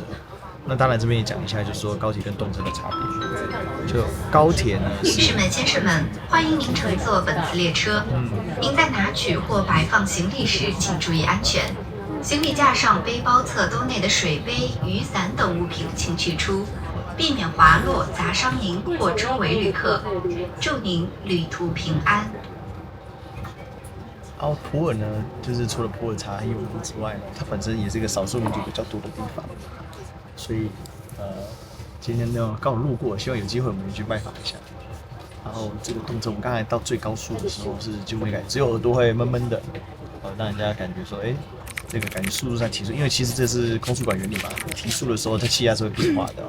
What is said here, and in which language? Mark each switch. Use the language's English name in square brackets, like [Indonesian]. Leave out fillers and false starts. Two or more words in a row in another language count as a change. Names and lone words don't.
[Chinese] 那當然這邊也講一下，就是說高鐵跟動車的差別。就高鐵呢，女士們、先生們，歡迎您乘坐本次列車。您在拿取或擺放行李時，請注意安全。行李架上背包側兜內的水杯、雨傘等物品請取出，避免滑落砸傷您或周圍旅客。祝您旅途平安。普洱呢，就是除了普洱茶很有名之外呢，它本身也是一個少數民族比較多的地方，所以今天呢剛好路過，希望有機會我們去拜訪一下。然後這個動車，我們剛才到最高速的時候是就沒感覺，只有耳朵會悶悶的，讓人家感覺說，哎。這個感覺速度上提速，因為其實這是空速管原理嘛，提速的時候它氣壓是會變化的。